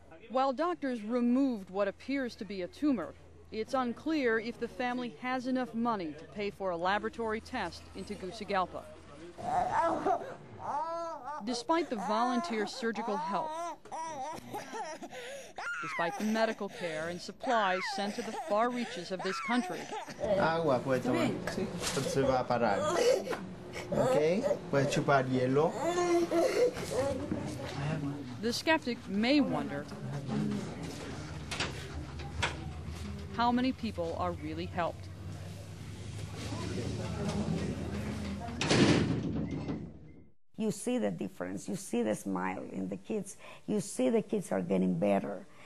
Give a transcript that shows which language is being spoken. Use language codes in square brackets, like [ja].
[en] While doctors removed what appears to be a tumor, it's unclear if the family has enough money to pay for a laboratory test in Tegucigalpa. Despite the volunteer surgical help, despite the medical care and supplies sent to the far reaches of this country, [es] Agua, puede tomar. Sí. Se va a parar. Okay, puede chupar hielo. [en] the skeptic may wonder how many people are really helped. You see the difference. You see the smile in the kids. You see the kids are getting better.